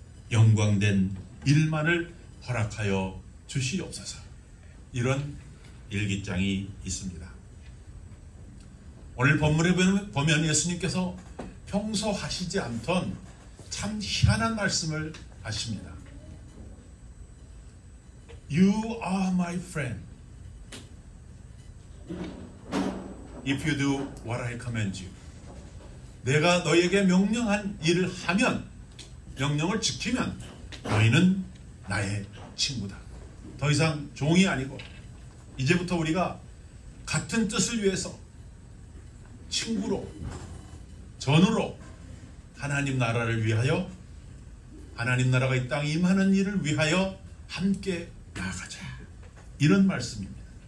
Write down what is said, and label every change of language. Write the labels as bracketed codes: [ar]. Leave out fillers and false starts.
[ko] 영광된 일만을 허락하여 주시옵소서. 이런 일기장이 있습니다. 오늘 본문에 보면 예수님께서 평소 하시지 않던 참 희한한 말씀을 하십니다. [en] You are my friend if you do what I command you. [ko] 내가 너에게 명령한 일을 하면, 명령을 지키면 너희는 나의 친구다. 더 이상 종이 아니고 이제부터 우리가 같은 뜻을 위해서 친구로, 전우로 하나님 나라를 위하여, 하나님 나라가 이 땅에 임하는 일을 위하여 함께 나아가자. 이런 말씀입니다.